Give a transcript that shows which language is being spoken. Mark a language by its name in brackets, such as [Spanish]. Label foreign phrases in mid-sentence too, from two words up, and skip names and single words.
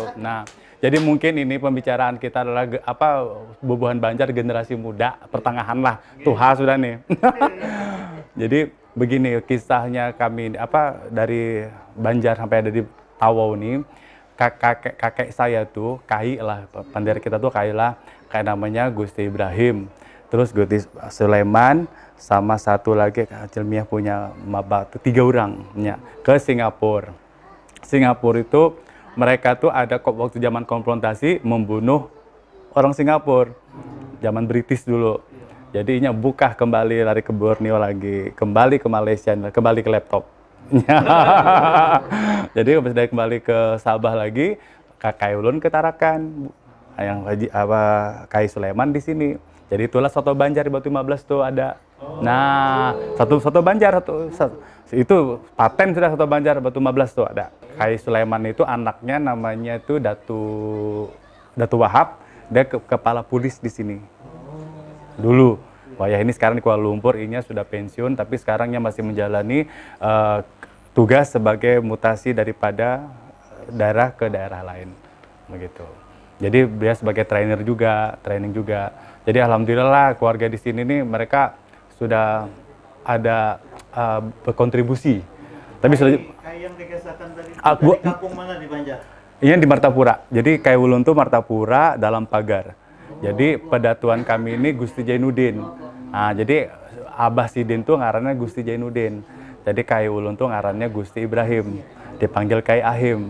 [Malay] Nah, jadi mungkin ini pembicaraan kita adalah bubuhan Banjar generasi muda, pertengahan lah. [Banjar] Tuha sudah nih. [Malay] Jadi begini kisahnya kami dari Banjar sampai ada di Tawau nih. Kakek saya tuh kai lah, pandai kita tuh kai lah, kayak namanya Gusti Ibrahim. Terus Gusti Sulaiman sama satu lagi Cilmiah punya maba tuh 3 orang ke Singapura. Singapura itu mereka tuh ada waktu zaman konfrontasi membunuh orang Singapura, zaman British dulu. Jadi ini buka kembali lari ke Borneo lagi, kembali ke Malaysia, kembali ke laptop. Jadi habis dari kembali ke Sabah lagi, Kakak Ulun ke Tarakan, yang Kai Sulaiman di sini. Jadi itulah soto Banjar di Batu 15 tuh ada. Nah, satu soto Banjar itu paten sudah soto Banjar Batu 15 tuh ada. Kai Sulaiman itu anaknya namanya itu Datu Wahab, dia kepala pulis di sini. Dulu. Wah ya ini sekarang di Kuala Lumpur, inya sudah pensiun tapi sekarangnya masih menjalani tugas sebagai mutasi daripada daerah ke daerah lain. Begitu. Jadi dia sebagai training juga. Jadi alhamdulillah keluarga di sini nih mereka sudah ada berkontribusi. Tapi sudah Kayak yang dikisahkan tadi dari kampung mana di Banjar? Ini di Martapura. [Banjar] Jadi Kai Ulun tuh Martapura dalam pagar. Jadi pedatuan kami ini Gusti Jainuddin. Nah, jadi Abah Sidin tuh ngarannya Gusti Jainuddin. Jadi Kai Ulun tuh ngarannya Gusti Ibrahim. [Malay] Dipanggil Kai Ahim.